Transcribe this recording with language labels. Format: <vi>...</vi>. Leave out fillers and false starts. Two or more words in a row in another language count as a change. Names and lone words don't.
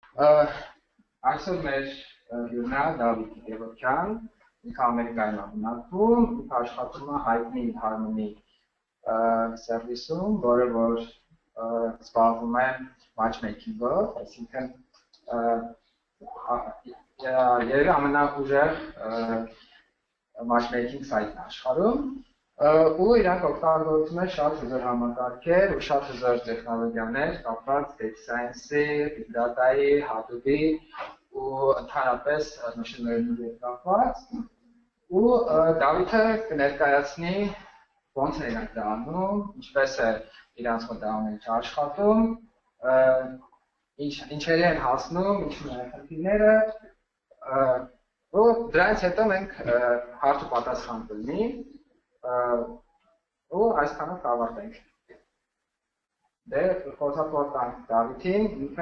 <hy>Այսօր մեր հյուրն է Դավիթ Գևորգյան, ինքը Ամերիկայում է բնակվում, ինքը աշխատում է հայտնի eHarmony սերվիսում, որը որ զբաղվում է matchmaking-ով, այսինքն երևի ամենաուժեղ matchmaking սայթն աշխարհում, ու իրանք օգտագործում են շատ հզոր համակարգեր ու շատ հզոր տեխնոլոգիաներ կապված</hy> <en>data science-</en> <hy>ի,</hy> <en>big data-</en> <hy>ի, Hadoop-ի ու ընդհանրապես</hy> <en>machine learning-</en> <hy>ի հետ կապված, ու Դավիթը կներկայացնի ոնց է իրանք դա անում, ինչպես է իրանց մոտավորները աշխատում, ինչերի են հասնում, ինչն են խնդիրները, ու դրանից հետո մենք հարց ու պատասխան կլինի, ու այսքանով կավարտենք։ Դե խոսափոր տանք Դավիթին, ինքը</hy>